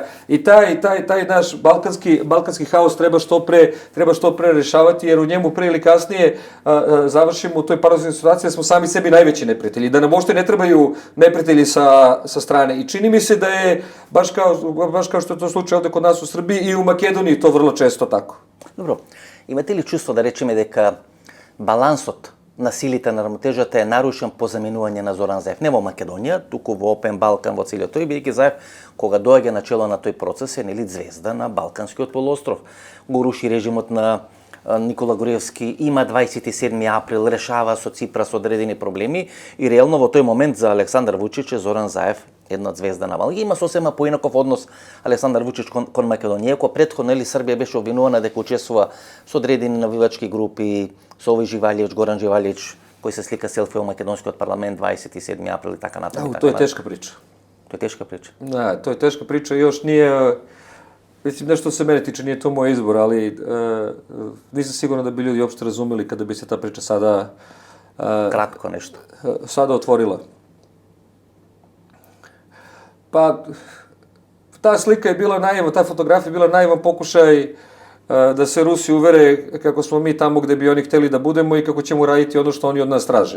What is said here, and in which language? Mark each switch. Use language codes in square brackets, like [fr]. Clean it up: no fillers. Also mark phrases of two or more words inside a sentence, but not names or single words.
[sr] I taj naš balkanski haos treba što pre rešavati, jer u njemu pre ili kasnije završimo u toj paradoksalnoj situaciji da smo sami sebi najveći neprijatelji, da nam uopšte ne trebaju neprijatelji sa strane. I čini mi se da je, baš kao što je to slučaj ovde kod nas u Srbiji, i u Makedoniji to vrlo često tako. [mk] Добро. Имате ли чувство да речеме дека балансот на силите на рамнотежата е нарушен по заминување на Зоран Заев? Не во Македонија, туку во Опен Балкан, во целиот тој, бидејќи Заев, кога доаѓа начело на тој процес, е звезда на Балканскиот полуостров. Го руши режимот на Никола Груевски, има 27 април, решава со Ципрас одредени проблеми и реално во тој момент за Александар Вучич е Зоран Заев една звезда на Балкан. Има сосема поинаков однос Александар Вучич кон Македонија, која претходно Србија беше обвинувана дека учествува со одредени навивачки групи, со овој Живалиевич, Горан Живалиевич, кој се слика селфи во македонскиот парламент 27 април и така натаму. [sr] To je teška priča. To je teška priča. Da, to je teška priča i još nije, mislim, nešto se mene tiče, nije to moj izbor, ali nisam siguran da bi ljudi uopšte razumeli kada bi se ta priča sada Kratko nešto. Sada otvorila. Pa, ta slika je bila naivan, ta fotografija je bila naivan pokušaj da se Rusi uvere kako smo mi tamo gde bi oni hteli da budemo i kako ćemo raditi ono što oni od nas traže.